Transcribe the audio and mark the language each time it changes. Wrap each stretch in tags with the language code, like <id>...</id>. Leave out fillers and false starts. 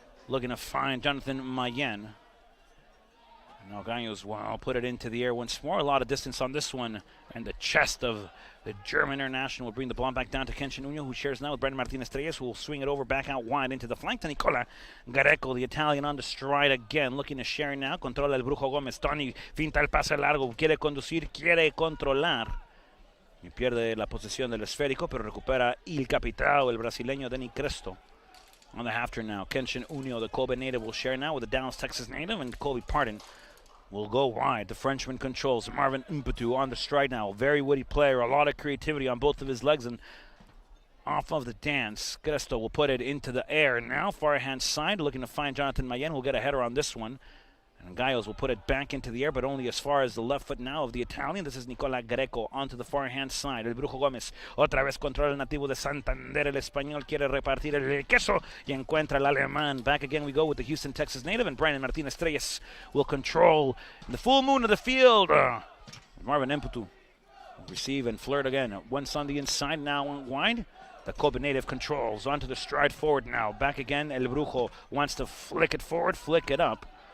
<en>Looking to find Jonathan Mayen. Now Gallos will put it into the air once more. A lot of distance on this one. And the chest of the German international will bring the ball back down to Kenshin Unyo, who shares now with Brandon Martinez-Treyes, who will swing it over back out wide into the flank to Nicola Greco, the Italian on the stride again. Looking to share now.</en> <es>Controla el Brujo Gómez. Tony finta el pase largo. Quiere conducir, quiere controlar. Y pierde la posesión del esférico, pero recupera Il Capitao, el brasileño Denny Cresto.</es> <en>On the half turn now, Kenshin Unyo, the Kobe native, will share now with the Dallas, Texas native, and Colby Pardon will go wide. The Frenchman controls. Marvin Impetu on the stride now. Very witty player, a lot of creativity on both of his legs, and off of the dance, Cresto will put it into the air now. Far hand side, looking to find Jonathan Mayen, who will get a header on this one. And Gallos will put it back into the air, but only as far as the left foot now of the Italian. This is Nicolas Greco onto the far-hand side.</en> <es>El Brujo Gómez otra vez controla el nativo de Santander. El español quiere repartir el queso y encuentra el alemán.</es> <en>Back again we go with the Houston, Texas native, and Brandon Martinez-Treyes will control the full moon of the field. Marvin Impetu will receive and flirt again. Once on the inside, now wide. The Kobe native controls onto the stride forward now. Back again, El Brujo wants to flick it forward, flick it up.</en>